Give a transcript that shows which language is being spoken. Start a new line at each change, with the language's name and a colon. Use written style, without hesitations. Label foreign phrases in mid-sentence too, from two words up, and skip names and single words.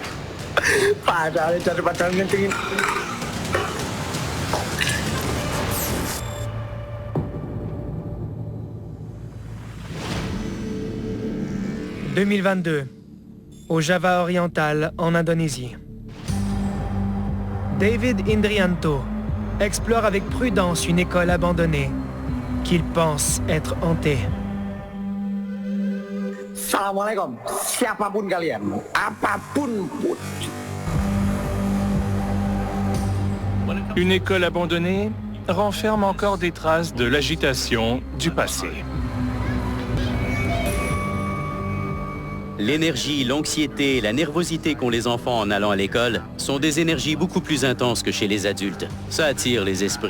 French: « 2022, au Java oriental, en Indonésie. David Indrianto explore avec prudence une école abandonnée qu'il pense être hantée.
Indonesian: Assalamualaikum, siapapun kalian, apapun.
French: Une école abandonnée renferme encore des traces de l'agitation du passé. L'énergie, l'anxiété et la nervosité qu'ont les enfants en allant à l'école sont des énergies beaucoup plus intenses que chez les adultes.